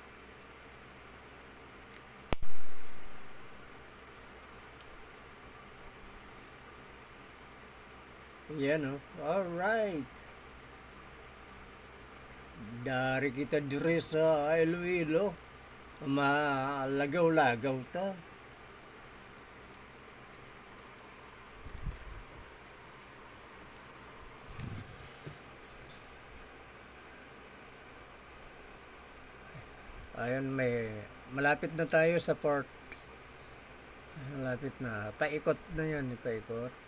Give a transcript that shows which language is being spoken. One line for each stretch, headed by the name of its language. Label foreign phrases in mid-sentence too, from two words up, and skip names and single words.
Hiligaynon: Yan, oh. Alright. Dari kita diri sa Iloilo. Malagaw-lagaw ta.
Filipino: Ayun, malapit na tayo sa port. Malapit na. Paikot na yan, paikot.